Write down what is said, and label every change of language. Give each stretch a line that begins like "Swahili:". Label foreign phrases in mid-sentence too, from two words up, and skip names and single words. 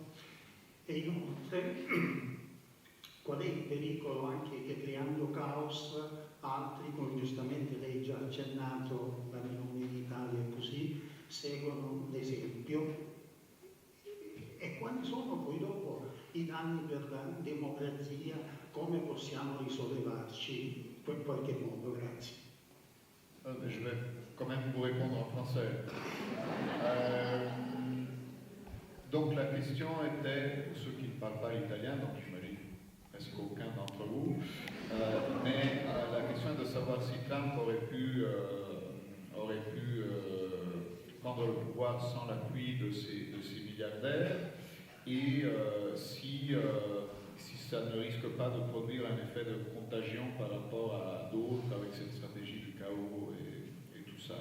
Italian: E inoltre, qual è il pericolo anche che creando caos altri, come giustamente lei già ha accennato, la Meloni in Italia e così, seguono l'esempio? E quali sono poi dopo i danni per la democrazia? Come possiamo risollevarci in qualche modo? Grazie.
French: Je vais quand même vous répondre en français. Donc la question était, pour ceux qui ne parlent pas italien, donc j'imagine presque aucun d'entre vous, mais la question est de savoir si Trump aurait pu prendre le pouvoir sans l'appui de ces milliardaires et si ça ne risque pas de produire un effet de contagion par rapport à d'autres avec cette stratégie du chaos et tout ça.